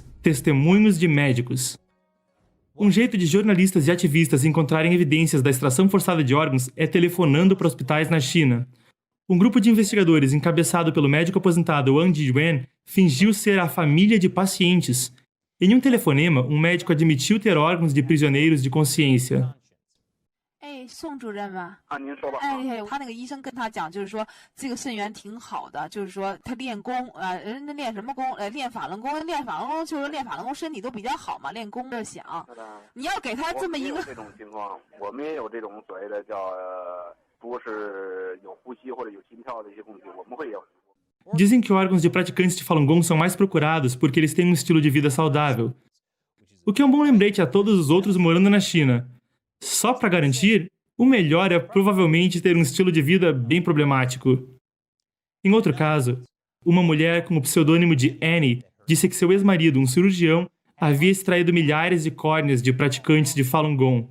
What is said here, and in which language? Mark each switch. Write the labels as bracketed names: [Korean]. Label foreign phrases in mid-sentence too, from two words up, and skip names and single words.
[Portuguese] Testemunhos de médicos. Um jeito de jornalistas e ativistas encontrarem evidências da extração forçada de órgãos é telefonando para hospitais na China. Um grupo de investigadores encabeçado pelo médico aposentado Wang Jiyuan fingiu ser a família de pacientes. Em um telefonema, um médico admitiu ter órgãos de prisioneiros de consciência. [Chinese] 宋主任吗？啊，您说吧。他那个医生跟他讲，就是说这个肾源挺好的，就是说他练功人家练什么功？练法轮功，练法轮功就是练法轮功，身体都比较好嘛，练功就想。你要给他这么一个这种情况，我们也有这种所谓的叫不是有呼吸或者有心跳的一些工具，我们会有。 [Portuguese] Dizem que órgãos de praticantes de Falun Gong são mais procurados porque eles têm um estilo de vida saudável. O que é um bom lembrete a todos os outros morando na China. Só para garantir, o melhor é provavelmente ter um estilo de vida bem problemático. Em outro caso, uma mulher com o pseudônimo de Annie disse que seu ex-marido, um cirurgião, havia extraído milhares de córneas de praticantes de Falun Gong.